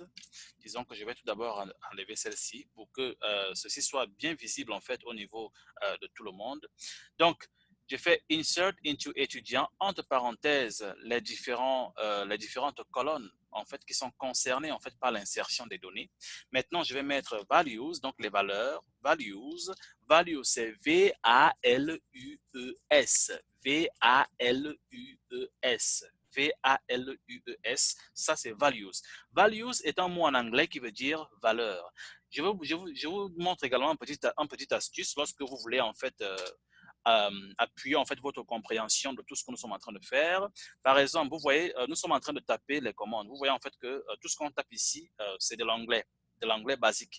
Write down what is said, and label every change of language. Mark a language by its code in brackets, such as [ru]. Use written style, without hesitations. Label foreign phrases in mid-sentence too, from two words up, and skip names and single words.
[fr] Disons que je vais tout d'abord enlever celle-ci pour que ceci soit bien visible en fait au niveau de tout le monde. Donc, je fais [en] insert into [fr] étudiant entre parenthèses les différentes colonnes en fait, qui sont concernés en fait par l'insertion des données. Maintenant, je vais mettre values, donc les valeurs, values. Values, c'est V-A-L-U-E-S. V-A-L-U-E-S. V-A-L-U-E-S, ça c'est values. Values est un mot en anglais qui veut dire valeur. Je vous montre également un petit astuce lorsque vous voulez en fait appuyer en fait votre compréhension de tout ce que nous sommes en train de faire. Par exemple, vous voyez, nous sommes en train de taper les commandes. Vous voyez en fait que tout ce qu'on tape ici, c'est de l'anglais basique.